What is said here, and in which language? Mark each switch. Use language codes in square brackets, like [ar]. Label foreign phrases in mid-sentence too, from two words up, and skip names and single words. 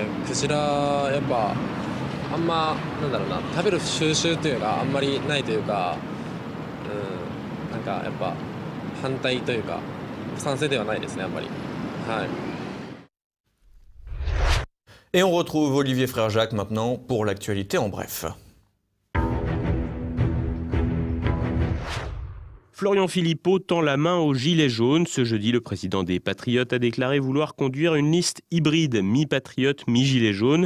[ja] クジラやっぱあんまなんだろうな、食べる収集というかあんまりないというか、なんかやっぱ反対というか賛成ではないですね、あんまり。はい。 [fr] Et on retrouve Olivier Frère-Jacques maintenant pour l'actualité en bref. Florian Philippot tend la main aux Gilets jaunes. Ce jeudi, le président des Patriotes a déclaré vouloir conduire une liste hybride, mi-patriote, mi-Gilets jaunes.